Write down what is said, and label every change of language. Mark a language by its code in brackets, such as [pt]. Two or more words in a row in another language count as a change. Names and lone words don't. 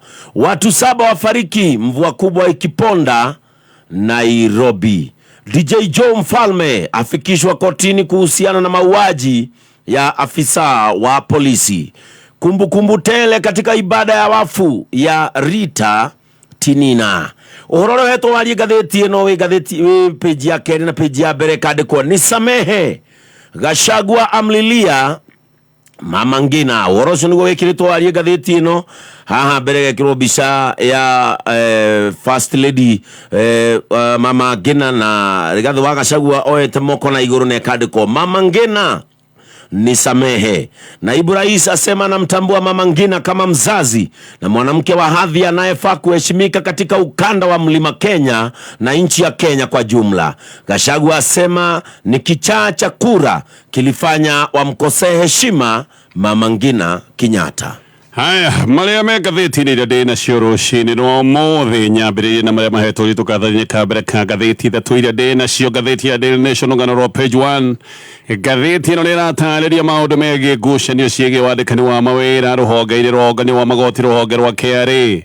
[sw] Watu 7 wafariki mvua kubwa ikiponda Nairobi. DJ Joe Mfalme afikishwa kotini kuhusiana na mauaji ya afisa wa polisi. Kumbukumbu tele katika ibada ya wafu ya Rita Tinina. [ki] Uhoro wetu wali gatheti ino we gatheti we page ya keri na page ya mbere kandikwo nisamehe. [sw] Gachagua amlilia Mama Ngina. [ki] Woroso nigo wekiritwo ari gatheti ino haha mbere gekirwo bica ya [en] first lady [ki] Mama Ngina na Rigathi wa Gachagua oete moko na iguru ne kandikwo Mama Ngina nisamehe. [sw] Naibu Rais asema anamtambua Mama Ngina kama mzazi na mwanamke wa hadhi anayefaa kuheshimika katika ukanda wa Mlima Kenya na nchi ya Kenya kwa jumla. Gachagua asema ni kichaa cha kura kilifanya wamkosee heshima Mama Ngina Kenyatta. [ki] Haya, Mari Magathiti-ini ndena cioro cini no mothe nyambiririe na maria mahetwo tukathanye kabere ka gatheti thatu iria ndena cio. Gatheti ya Daily Nation ngano ro page 1. Gatheti ino riratarĩria maundu megie ngucanio ciĩgiĩ wandĩkani wa mawĩra rũhonge-inĩ rwa ũngania wa magoti rũhonge rwa KRA.